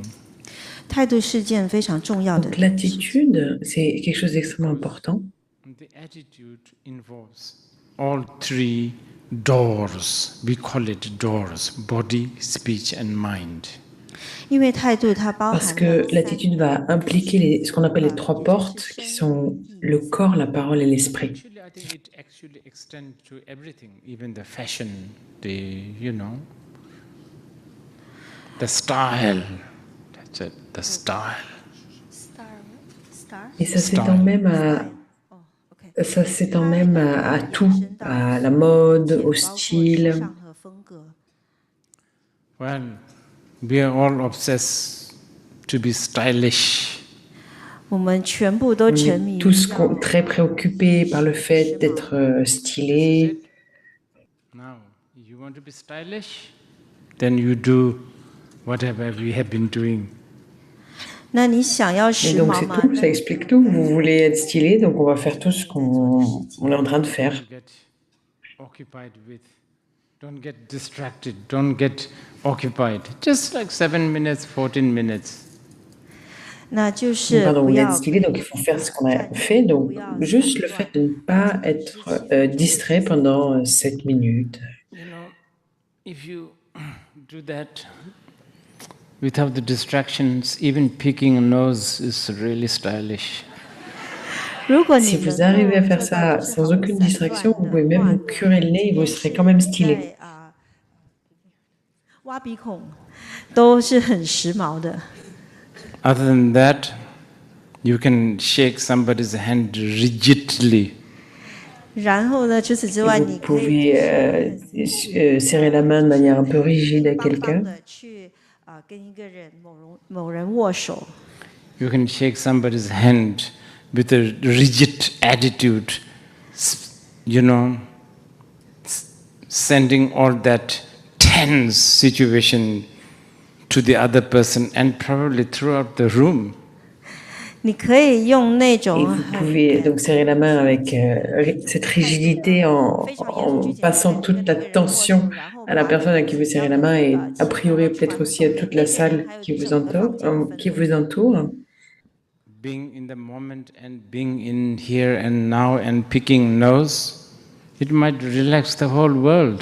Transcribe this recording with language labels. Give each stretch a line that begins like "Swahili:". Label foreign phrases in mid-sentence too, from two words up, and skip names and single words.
Chinese: 态度是件非常重要的
French: Donc, l'attitude, c'est quelque chose d'extrêmement important.
English: The attitude involves all three doors. We call it doors: body, speech, and mind.
Chinese: 因为态度它包
French: Parce
Chinese: 含
French: que
Chinese: 了
French: l'attitude va impliquer ce qu'on appelle les trois portes, qui sont le corps, la parole et l'esprit.
English: Actually, I think it actually extends to everything, even the fashion, the style. That's it, the style.
French: Et ça s'étend même à tout, à la mode, au style.
Chinese: 上和风格。
English: Well, we are all obsessed to be stylish.
Chinese: 我们全部都
French: On
Chinese: 沉迷
French: est
Chinese: 于
French: tous
Chinese: 要
French: très préoccupés par le fait d'être stylés.
English: Now, you want to be stylish? Then you do whatever we have been doing.
Chinese: 那你想要
French: Et
Chinese: 时
French: donc
Chinese: 髦
French: c'est
Chinese: 吗？
French: tout, ça explique tout. Vous voulez être stylé, donc on va faire tout ce qu'on est en train de faire.
English: Get occupied with. Don't get distracted. Don't get occupied. Just like 7 minutes, 14 minutes.
Chinese: 那就
French: Donc,
Chinese: 是
French: pardon,
Chinese: 不
French: vous voulez
Chinese: 要
French: être stylé, donc il faut faire ce qu'on a fait. Donc juste le fait de ne pas être distrait pendant 7 minutes.
English: You know, if you do that without the distractions, even picking a nose is really stylish.
Chinese: 如果
French: Si
Chinese: 你
French: vous
Chinese: 能
French: arrivez à
Chinese: 够
French: faire
Chinese: 做到
French: ça
Chinese: 就是
French: sans
Chinese: 毫无
French: aucune
Chinese: 散
French: distraction,
Chinese: 乱
French: vous pouvez
Chinese: 的
French: même
Chinese: 话
French: vous curer le nez et vous serez quand même stylé.
Chinese: 在挖鼻孔都是很时髦的。
English: Other than that, you can shake somebody's hand rigidly.
Chinese: 然后呢，除此之
French: Et
Chinese: 外，
French: vous
Chinese: 你可以
French: pouvez serrer la main de manière un peu rigide à
Chinese: 邦邦
French: quelqu'un.
Chinese: 的去跟一个人某人握手。
English: You can shake somebody's hand with a rigid attitude, sending all that tense situation to the other person and probably throughout the room.
Chinese: 你可以用那
French: Et
Chinese: 种
French: vous pouvez donc serrer la main avec cette rigidité en passant toute la tension à la personne à qui vous serrez la main et a priori peut-être aussi à toute la salle qui vous entoure.
English: Being in the moment and being in here and now and picking nose, it might relax the whole world.